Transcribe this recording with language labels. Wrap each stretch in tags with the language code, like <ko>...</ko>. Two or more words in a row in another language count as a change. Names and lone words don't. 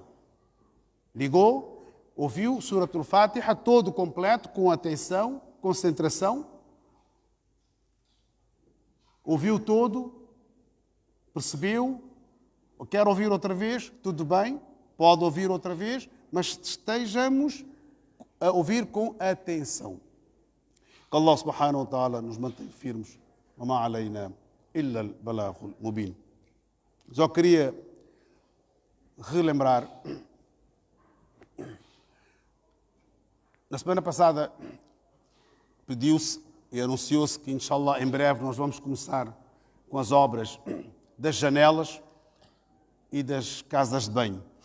<pt>Ligou, ouviu Suratul Fatiha todo completo, com atenção, concentração. Ouviu todo, percebeu, ou quer ouvir outra vez, tudo bem. Pode ouvir outra vez, mas estejamos a ouvir com atenção. Que Allah</pt> <ar>سبحانه وتعالى</ar> <pt>nos mantenha firmes.</pt> <ar>وما علينا إلا البلاغ المبين.</ar> <pt>Só queria relembrar. Na semana passada pediu-se e anunciou-se que, inshallah, em breve nós vamos começar com as obras das janelas e das casas de banho.</pt>